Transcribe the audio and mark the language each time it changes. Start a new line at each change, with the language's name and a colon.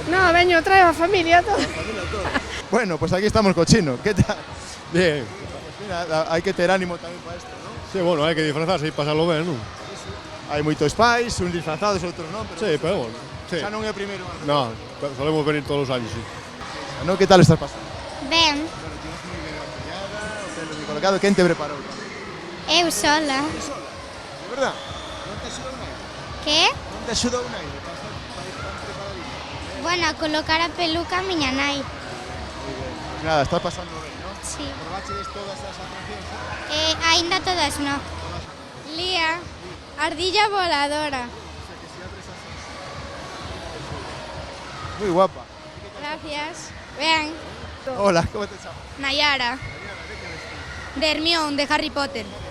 Galician: No, veño, trae a familia todo. familia todo. Bueno, pues aquí estamos co chino.
Spanish: ¿Qué tal? Bien. Pues mira,
Galician: hai que ter ánimo tamén para esto, ¿no? Sí, bueno, hai que disfrazarse e pasarlo ben, non? Hai moitos pais, uns disfrazados, outros non, pero Sí, pero bueno. Sí. xa non é o primeiro ano.
Spanish: No, solemos venir todos os años, sí.
Galician: Non, que tal estás pasando? Ben, Bueno, tienes moi ben acompañada, o pelo moi colocado. Quen te preparou? eu sola. De verdad? Non te axudou nada? Que? Non te axudou nada? Para estar preparadito. Bueno, a colocar a peluca a miña nai. Pues nada, estás pasando ben, ¿no? Sí. Probaches todas as atraccións? Aínda todas no. Lía, ardilla voladora. Moi guapa.
Spanish: Gracias. Vean,
Galician: Hola, como te chamas? Nayara. De Hermione, de Harry Potter.